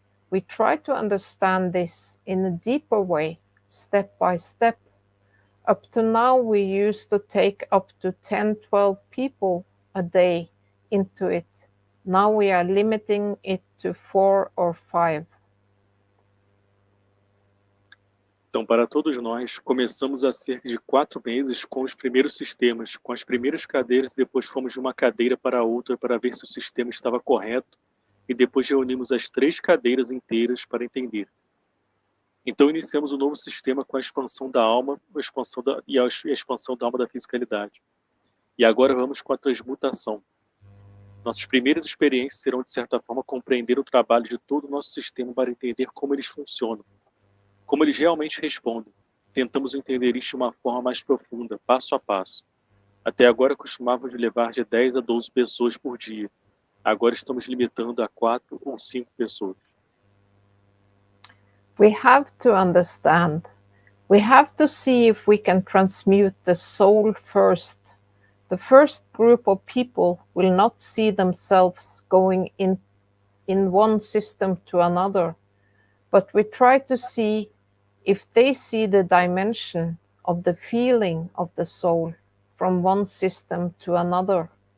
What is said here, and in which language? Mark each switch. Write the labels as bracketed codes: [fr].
[en] We try to understand this in a deeper way, step by step. Up to now, we used to take up to 10, 12 people a day into it. Now we are limiting it to 4 or 5. [pt] Então, para todos nós, começamos há cerca de 4 meses com os primeiros sistemas, com as primeiras cadeiras, e depois fomos de uma cadeira para outra para ver se o sistema estava correto, e depois reunimos as 3 cadeiras inteiras para entender. Então, iniciamos um novo sistema com a expansão da alma a expansão da alma da fisicalidade. E agora vamos com a transmutação. Nossas primeiras experiências serão, de certa forma, compreender o trabalho de todo o nosso sistema para entender como eles funcionam, como eles realmente respondem. Tentamos entender isso de uma forma mais profunda, passo a passo. Até agora costumávamos levar de 10 a 12 pessoas por dia. Agora estamos limitando a 4 ou 5 pessoas. [en] We have to understand. We have to see if we can transmute the soul first. The first group of people will not see themselves going in one system to another, but we try to see if they see the dimension of the feeling of the soul from one system to another.